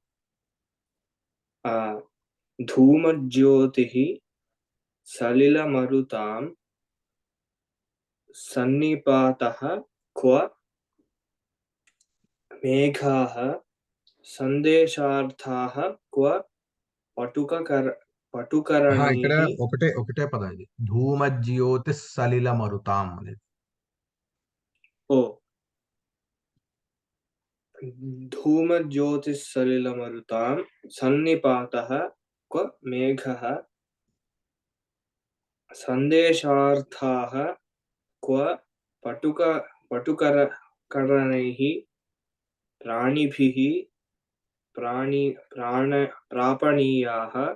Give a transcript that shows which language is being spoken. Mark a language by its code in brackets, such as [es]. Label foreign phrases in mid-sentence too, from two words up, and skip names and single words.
[sa] आ, धूमज्योतिः सलिलमरुतां सन्निपातः क्व मेघाः संदेशार्थाः क्व ఇక్కడ पटुकरणैः। [te] ఒకటే ఒకటే పదం ఇది [sa] ధూమజ్యోతి సలిల మరుతాం [te] అనేది [sa] ओ धूमज्योतिःसलिलमरुतां सन्निपातः क्व मेघः सन्देशार्थाः क्व पटुकरणैः प्राणिभिः प्रापणीयाः।